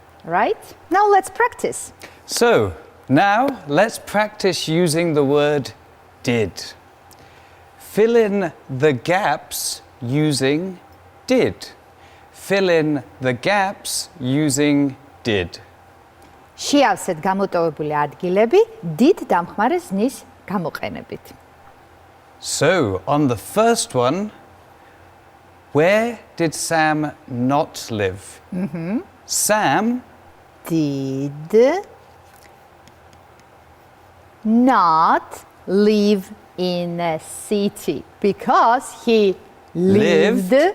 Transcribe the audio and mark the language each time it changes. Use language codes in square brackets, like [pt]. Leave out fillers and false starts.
[en] Right? Now let's practice. So, now let's practice using the word did. Fill in the gaps using did. Fill in the gaps using did. [ka] შეავსეთ გამოტოვებული ადგილები did დამხმარე ზნის გამოყენებით. [en] So, on the first one, where did Sam not live? Sam Did not live in a city because he lived.